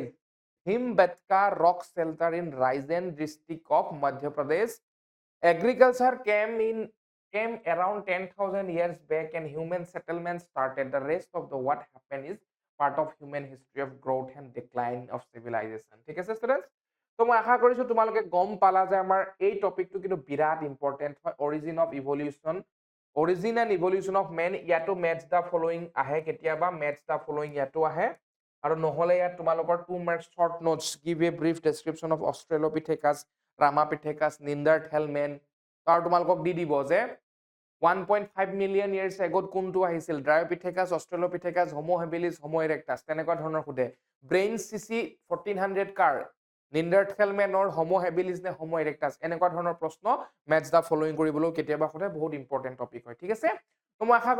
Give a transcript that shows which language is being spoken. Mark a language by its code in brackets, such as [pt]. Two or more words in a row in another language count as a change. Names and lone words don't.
[en] Bhimbetka rock shelter in Raisen district of Madhya Pradesh. Agriculture came around 10,000 years back and human settlement started. The rest of the what happened is part of human history of growth and decline of civilization. [as] ঠিক আছে students? তো মই আশা কৰিছো তোমালোকে গম পালা যে আমাৰ এই টপিকটো কিন্তু বিৰাট ইম্পৰ্টেন্ট হয় [en] origin and evolution of man [as] ইয়াতো [en] match the following [as] আহে কেতিয়াবা [en] match the following [as] ইয়াতো আহে আৰু নহলে ইয়াত তোমালোকৰ [en] 2 marks short notes give a brief description of Australopithecus Ramapithecus Neanderthal man [as] আৰু তোমালোকক দি দিব যে [en] 1.5 million years ago [as] কোনটো আহিছিল Dryopithecus Australopithecus Homo habilis Homo erectus তেনেকুৱা ধৰণৰ খুদে [en] brain cc [as] 1400 কাৰ নিণ্ডাৰথেলমেনৰ হোমো হেবিলিছ নে হোমো ইৰেক্টাছ এনেকুৱা ধৰণৰ প্ৰশ্ন [en] match the following [as] কৰিবলৈ কেতিয়াবা সোধে বহুত ইম্পৰ্টেণ্ট টপিক হয় ঠিক আছে তো মই আশা